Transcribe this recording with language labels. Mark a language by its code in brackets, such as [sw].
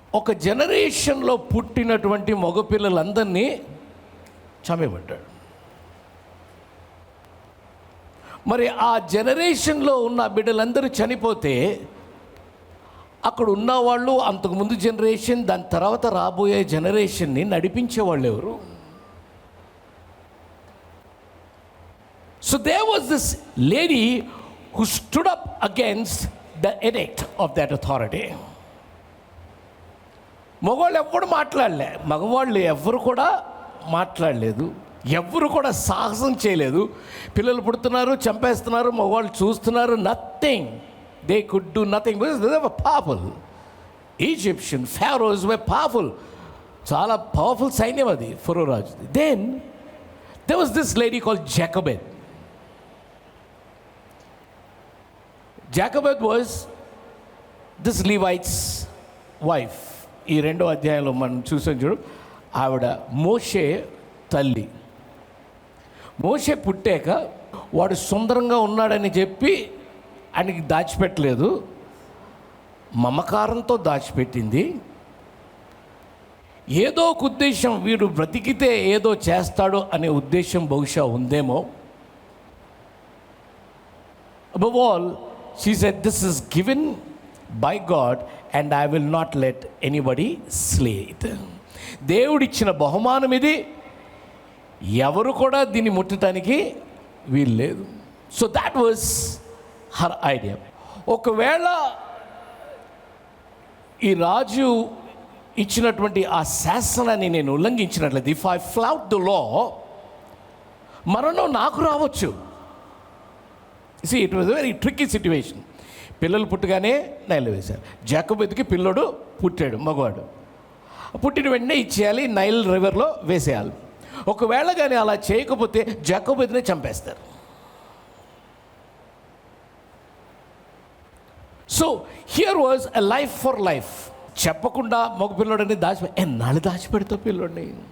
[te] ఒక జనరేషన్లో పుట్టినటువంటి మగపిల్లలందరినీ చంపేయబడ్డాడు. మరి ఆ జనరేషన్లో ఉన్న బిడ్డలందరూ చనిపోతే అక్కడ ఉన్నవాళ్ళు, అంతకుముందు జనరేషన్, దాని తర్వాత రాబోయే జనరేషన్ని నడిపించేవాళ్ళు ఎవరు? [en] So there was this lady who stood up against the edict of that authority. [te] మగవాళ్ళు ఎవ్వరు మాట్లాడలే, మగవాళ్ళు ఎవ్వరు కూడా మాట్లాడలేదు, ఎవ్వరు కూడా సాహసం చేయలేదు. పిల్లలు పుడుతున్నారు, చంపేస్తున్నారు, మగవాళ్ళు చూస్తున్నారు. [en] Nothing, they could do nothing because they were powerful. Egyptian pharaohs were powerful, [te] చాలా పవర్ఫుల్ సైన్యం అది ఫరో రాజుది. [en] Then there was this lady called Jochebed. Jochebed was this Levite's wife. [te] ఈ 2వ అధ్యాయంలో మనం చూసాం చూడు, ఆవిడ మోషే తల్లి. మోషే పుట్టాక వాడు సుందరంగా ఉన్నాడని చెప్పి ఆయనకి దాచిపెట్టలేదు, మమకారంతో దాచిపెట్టింది. ఏదో ఒక ఉద్దేశం, వీడు బ్రతికితే ఏదో చేస్తాడు అనే ఉద్దేశం బహుశా ఉందేమో. [en] Above all, she said, this is given by God and I will not let anybody slay it. [te] దేవుడిచ్చిన బహుమానం ఇది, ఎవరు కూడా దీన్ని ముట్టడానికి వీల్లేదు. [en] So that was her idea. [te] ఒకవేళ ఈ రాజు ఇచ్చినటువంటి ఆ శాసనాన్ని నేను ఉల్లంఘించినట్లయితే, [en] if I flout the law, [te] మరణం నాకు రావచ్చు. [en] See, it was a very tricky situation. [te] పిల్లలు పుట్టగానే నైల్ వేశారు. జాకోబెత్కి పిల్లడు పుట్టాడు, మగవాడు. పుట్టిన వెంటనే ఇచ్చేయాలి, నైల్ రివర్లో వేసేయాలి. ఒకవేళ కానీ అలా చేయకపోతే జాకోబెత్ని చంపేస్తారు. [en] So here was a life for life. [te] చెప్పకుండా మగపిల్లడిని ఎన్నాళ్ళు దాచిపెడతావు పిల్లోడిని?